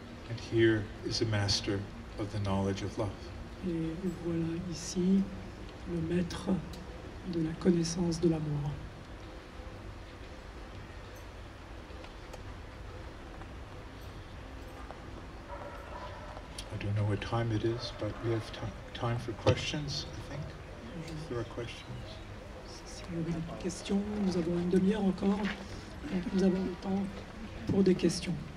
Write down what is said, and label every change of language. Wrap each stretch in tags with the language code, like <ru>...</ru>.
<en>And here is a master of the knowledge of love.</en> <fr>Et voilà ici le maître de la connaissance de l'amour.</fr> <en>I don't know what time it is, but we have time for questions, I think. If there are questions.</en> <fr>Si vous avez des questions, nous avons une demi-heure encore. Donc nous avons le temps pour des questions.</fr>